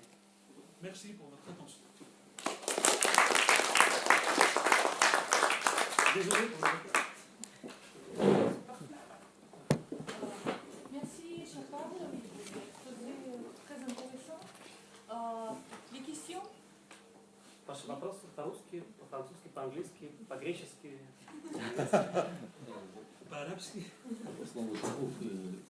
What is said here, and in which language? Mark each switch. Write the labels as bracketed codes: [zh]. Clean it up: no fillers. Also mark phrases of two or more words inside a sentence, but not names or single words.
[fr] Merci pour votre attention. Désolé pour le retard. Merci, Chapal. C'était très intéressant. Les questions? [ru] Ваши вопросы по-русски, по-французски, по-английски, по-гречески. По-арабски. По слову шагов